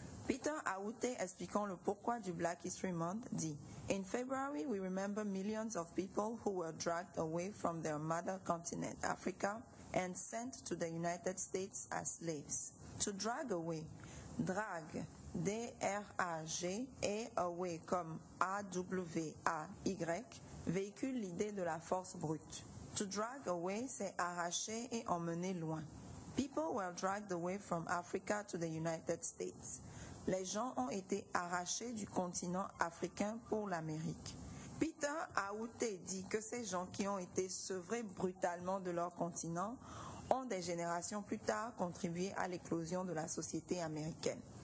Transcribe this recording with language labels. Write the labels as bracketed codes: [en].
[fr] Peter Awute, expliquant le pourquoi du Black History Month, dit [en] « In February, we remember millions of people who were dragged away from their mother continent, Africa, and sent to the United States as slaves. To drag away, [fr] drag, D-R-A-G, et away comme A-W-A-Y, véhicule l'idée de la force brute. [en] To drag away, [fr] c'est arracher et emmener loin. [en] People were dragged away from Africa to the United States. [fr] Les gens ont été arrachés du continent africain pour l'Amérique. Peter Awute dit que ces gens qui ont été sevrés brutalement de leur continent ont des générations plus tard contribué à l'éclosion de la société américaine.